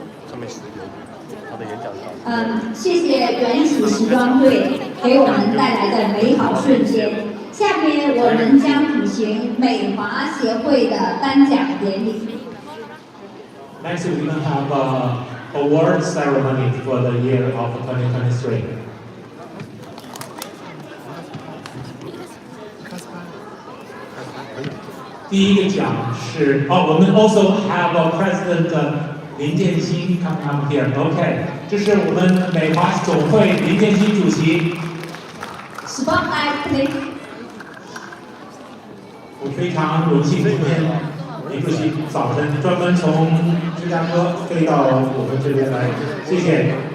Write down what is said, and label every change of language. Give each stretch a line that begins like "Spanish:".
Chinese: 上面写的他的演讲稿。谢谢缘起时装队给我们带来的美好瞬间。下面我们将举行美华协会的颁奖典礼。
English: Next, we're going to have an award ceremony for the year of 2023.
Chinese: 第一个奖是我们
English: also have a president 林建新 come up here.
Chinese: OK， 这是我们美华总会林建新主席。
English: Spotlight, please.
Chinese: 我非常荣幸，今天林主席早晨专门从芝加哥飞到我们这边来，谢谢。